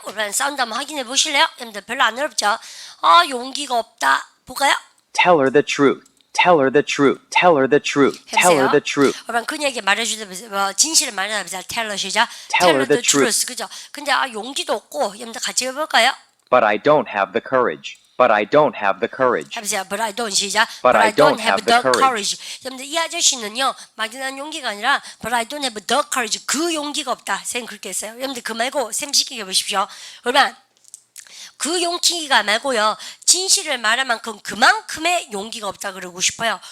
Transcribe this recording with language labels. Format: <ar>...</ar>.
<ko>오늘 사운드 한번 확인해 보실래요? 여러분들 별로 안 어렵죠? 용기가 없다. 볼까요?</ko> <en>Tell her the truth. Tell her the truth. Tell her the truth. Tell her the truth.</en> <ko>여러분 그녀에게 말해주세요. 진실을 말해주세요.</ko> <en>Tell her</en> <ko>시작.</ko> <en>Tell her the truth.</en> <ko>그죠? 근데 용기도 없고 여러분들 같이 해볼까요?</ko> <en>But I don't have the courage. But I don't have the courage.</en> <ko>해보세요.</ko> <en>But I don't</en> <ko>시작.</ko> <en>But I don't have the courage.</en> <ko>여러분들 이 아저씨는요 막연한 용기가 아니라</ko> <en>But I don't have the courage.</en> <ko>그 용기가 없다. 쌤 그렇게 했어요. 여러분들 그 말고 쌤 시키게 보십시오. 여러분 그 용기가 말고요 진실을 말할 만큼 그만큼의 용기가 없다 그러고 싶어요.</ko>